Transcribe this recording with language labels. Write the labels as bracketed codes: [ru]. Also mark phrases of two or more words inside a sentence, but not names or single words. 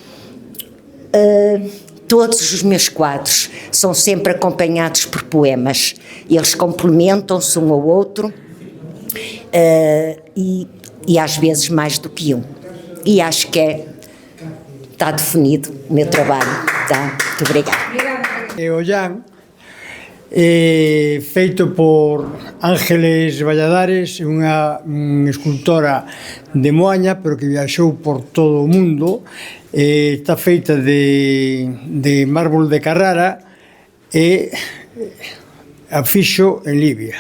[pt] Todos os meus quadros são sempre acompanhados por poemas. Eles complementam-se um ao outro e às vezes mais do que um. E acho que está definido o meu trabalho. Tá? Muito obrigada. [gl] Ollán, feito por Ángeles Valladares, unha escultora de Moaña, pero que viaxou por todo o mundo. Está feita de mármol de Carrara e a fixo en Libia.